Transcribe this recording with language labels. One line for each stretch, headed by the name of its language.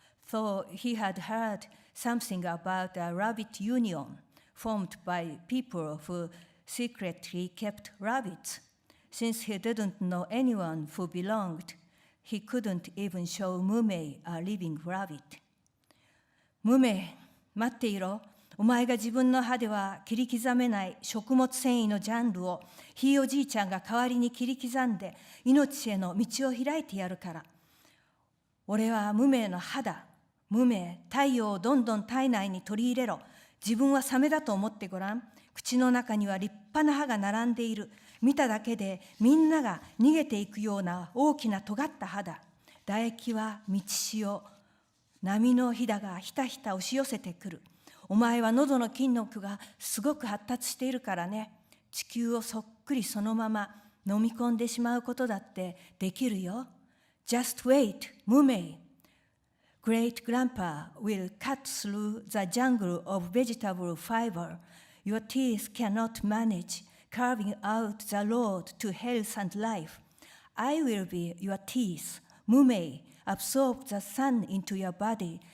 English: Though he had heard something about a rabbit union formed by people who secretly kept rabbits. Since he didn't know anyone who belonged, he couldn't even show Mumei a living rabbit.
Japanese: Mumei, 待っていろ。お前が自分の歯では切り刻めない食物繊維のジャンルをひいおじいちゃんが代わりに切り刻んで命への道を開いてやるから。俺は無名の歯だ。無名、太陽をどんどん体内に取り入れろ。自分はサメだと思ってごらん。口の中には立派な歯が並んでいる。見ただけでみんなが逃げていくような大きな尖った歯だ。唾液は満ち潮。波のひだがひたひた押し寄せてくる。お前は喉の筋肉がすごく発達しているからね。地球をそっくりそのまま飲み込んでしまうことだってできるよ。
English: Just wait, Mumei. Great grandpa will cut through the jungle of vegetable fiber. Your teeth cannot manage carving out the road to health and life. I will be your teeth, Mumei. Absorb the sun into your body.